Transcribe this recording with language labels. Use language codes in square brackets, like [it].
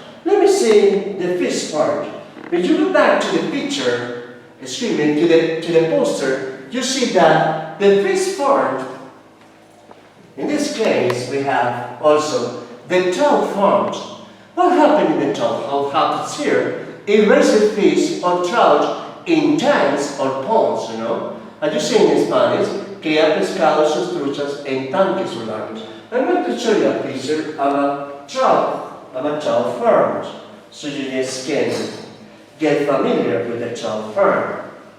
[en] Let me see the fish farm. When you go back to the picture, excuse me, to the poster, you see that the fish farm, in this case, we have also the trout farm. What happened in the trout? What happens here? It raises fish or trout in tanks or ponds, you know. As you see in Spanish, [es] cría pescados sus truchas en tanques o lagos. [en] I'm going to show you a picture of a trout farm, so you just can get familiar with the trout farm.